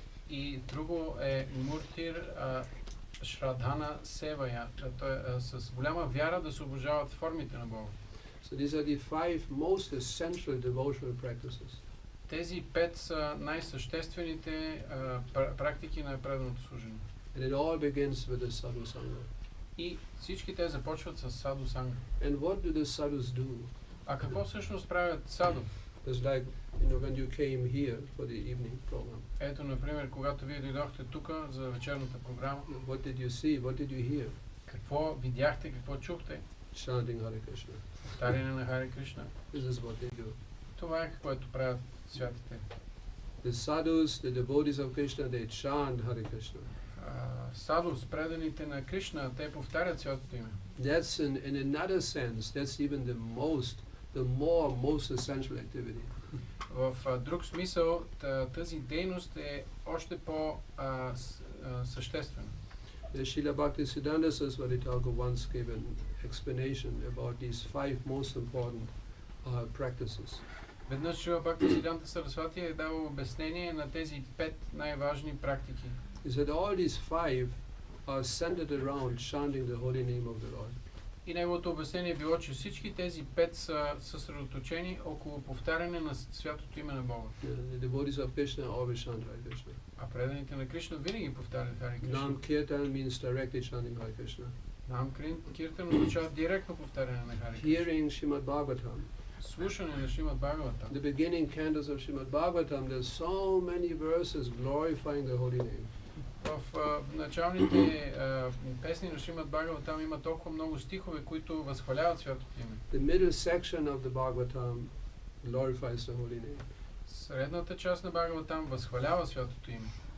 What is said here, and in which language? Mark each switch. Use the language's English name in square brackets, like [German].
[Bulgarian] И друго е Муртир Шрадхана Севая, с голяма вяра да се обожават формите на Бога. [English] So these are the 5 most essential devotional practices. [Bulgarian] Тези 5 са най-съществените практики на преданото служение. [English] And it all begins with the sadhu sangha. [Bulgarian] И всички те започват с саду санга. [English] And what do the sadhus do? [Bulgarian] А какво всъщност правят саду? [English] It's like, when you came here for the evening program. [Bulgarian] Ето, например, когато вие дойдохте тук за вечерната програма. [English] What did you see? What did you hear? [Bulgarian] Какво видяхте, какво чухте? [English] Chanting Hare Krishna. [Bulgarian] Повтаряне на Харе Кришна. [English] This is what they do. [Bulgarian] Това е което правят святите. [English] The sadhus, the devotees of Krishna, they chant Hare Krishna. [Bulgarian] Садус, преданите на Кришна, те повтарят святото име. [English] That's in another sense, that's even the most essential activity. [Bulgarian] В друг смисъл, тази дейност е още по-съществена. [English] Srila Bhaktisiddhanta Saraswati Thakur once gave an explanation about these 5 most important practices. [Bulgarian] Веднъж Шрила Бхактисиддханта Сарасвати е дал обяснение на тези 5 най-важни практики. [English] He said all these 5 are centered around chanting the holy name of the Lord. [Bulgarian] И неговото обяснение било, че всички тези 5 са съсредоточени около повтаряне на святото име на Бога. [English] The devotees of Krishna always chant Hare Krishna. [Bulgarian] А преданите на Кришна винаги повтарят Харе Кришна. [English] Nam Kirtan means directly chanting Hare Krishna. [Bulgarian] Нам Киртан означава директно повтаряне на Харе Кришна. [English] Hearing Srimad Bhagavatam. [Bulgarian] Слушане на Шримад Бхагаватам. [English] The beginning cantos of Srimad Bhagavatam, there's so many verses glorifying the holy name. [Bulgarian] В началните песни на Шримад Бхагаватам има толкова много стихове, които възхваляват святото име. [English] The middle section of the Bhagavatam glorifies the holy name. [Bulgarian] Средната част на Бхагаватам възхвалява святото име.